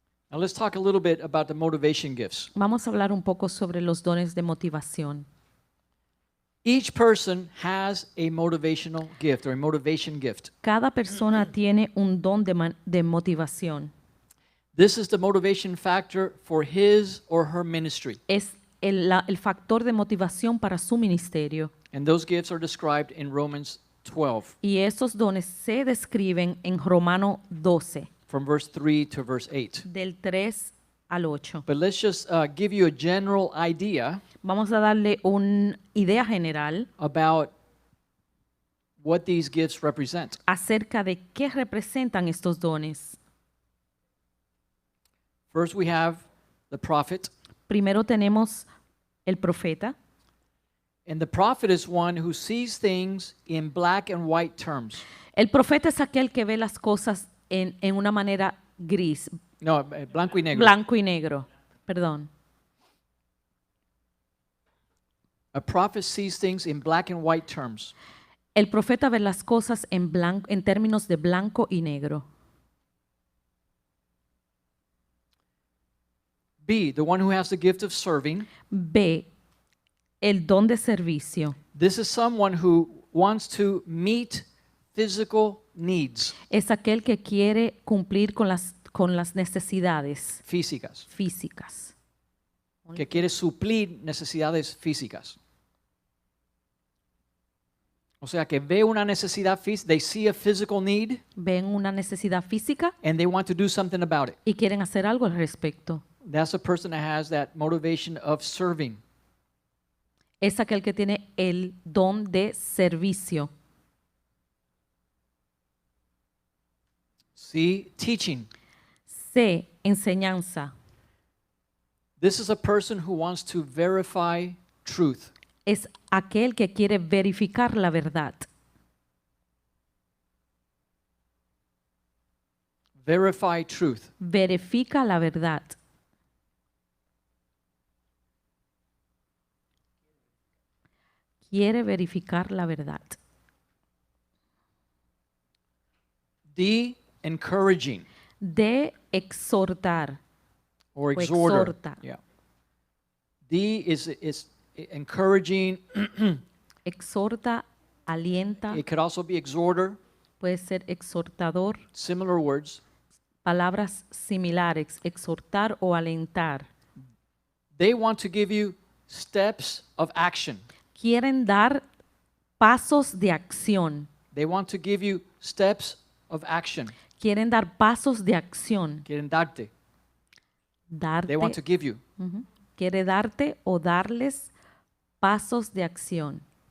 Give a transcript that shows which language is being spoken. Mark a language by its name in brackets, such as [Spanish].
[English] Now let's talk a little bit about the motivation gifts. [Spanish] Vamos a hablar un poco sobre los dones de motivación. [English] Each person has a motivational gift or a motivation gift. [Spanish] Cada persona tiene un don de motivación. [English] This is the motivation factor for his or her ministry. [Spanish] Es el factor de motivación para su ministerio. [English] And those gifts are described in Romans 12, [Spanish] Y esos dones se describen en Romano 12, [English] from verse 3 to verse 8. [Spanish] del 3 al 8. [English] But let's just give you a general idea [Spanish] Vamos a darle una idea general [English] about what these gifts represent. [Spanish] acerca de qué representan estos dones. [English] First, we have the prophet. [Spanish] Primero tenemos el profeta. [English] And the prophet is one who sees things in black and white terms. [Spanish] El profeta es aquel que ve las cosas en una manera gris, No, blanco y negro. blanco y negro. Perdón. [English] A prophet sees things in black and white terms. [Spanish] El profeta ve las cosas en términos de blanco y negro. [English] B, the one who has the gift of serving. [Spanish] B, el don de servicio. [English] This is someone who wants to meet physical needs, [Spanish] Es aquel que quiere cumplir con las necesidades físicas, físicas. que quiere suplir necesidades físicas. O sea, que ve una necesidad física, [English] they see a physical need [Spanish] Ven una necesidad física [English] and they want to do something about it. [Spanish] y quieren hacer algo al respecto. [English] That's a person that has that motivation of serving. [Spanish] Es aquel que tiene el don de servicio. [English] C, teaching. [Spanish] C, enseñanza. [English] This is a person who wants to verify truth. [Spanish] Es aquel que quiere verificar la verdad. [English] Verify truth. [Spanish] Verifica la verdad. Quiere verificar la verdad. [English] D, encouraging [Spanish] De exhortar. [English] or [Spanish] O [English] exhorter. [Spanish] exhorta. [English] Yeah. D is encouraging. [Spanish] Exhorta, alienta. [English] It could also be exhorter. [Spanish] Puede ser exhortador. [English] Similar words. [Spanish] Palabras similares. Exhortar o alentar. [English] They want to give you steps of action. [Spanish] Quieren dar pasos de acción. [English] They want to give you steps of action. [Spanish] Quieren dar pasos de acción. Quieren darte. Darte. [English] They want to give you. Ujú. [Spanish] Quiere darte o darles pasos de acción.